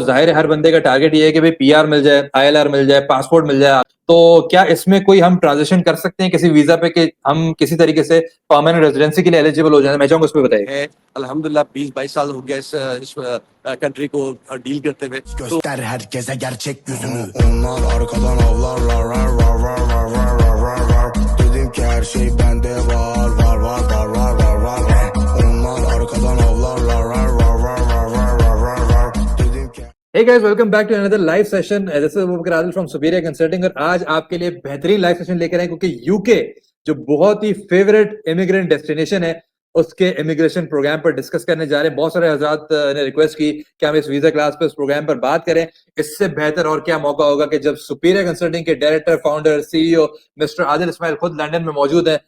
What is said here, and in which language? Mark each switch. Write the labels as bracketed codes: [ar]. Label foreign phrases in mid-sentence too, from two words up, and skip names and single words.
[ur] ظاہر ہے ہر بندے کا ٹارگٹ یہ ہے کہ بھائی پی آر مل جائے، آئی ایل آر مل جائے، پاسپورٹ مل جائے. تو کیا اس میں کوئی ہم ٹرانزیشن کر سکتے ہیں کسی ویزا پے کہ ہم کسی طریقے سے [en] permanent residency [ur] کے لیے ایلیجبل ہو جائے? میں چاہوں گا اس پر بتائیے. ہے الحمدللہ 20-22 سال ہو گیا اس کنٹری کو ڈیل کرتے ہوئے. तो [tr] Göster herkese gerçek yüzümü. Onlar arkadan avlarlar rar rar rar rar rar rar rar rar. Dedim ki her şey bende var var var var var var var. Onlar arkadan avlarlar rar rar rar rar rar rar rar rar. Dedim ki [en] Hey guys, welcome back to another live session. This is Abubakar Adil from Superior Consulting [ur] اور آج آپ کے لیے بہترین [en] live session [ur] لے کر آئے کیونکہ یوکے جو بہت ہی [en] favourite immigrant destination [ur] ہے اس کے [en] immigration program [ur] پر ڈسکس کرنے جا رہے ہیں. بہت سارے حضرات نے ریکوئسٹ کی کہ ہم اس [en] visa class [ur] پے اس پروگرام پر بات کریں. اس سے بہتر اور کیا موقع ہوگا کہ جب سپیریئر کنسلٹنگ کے ڈائریکٹر، فاؤنڈر، سی ای او مسٹر عادل اسماعیل خود لندن میں موجود ہیں.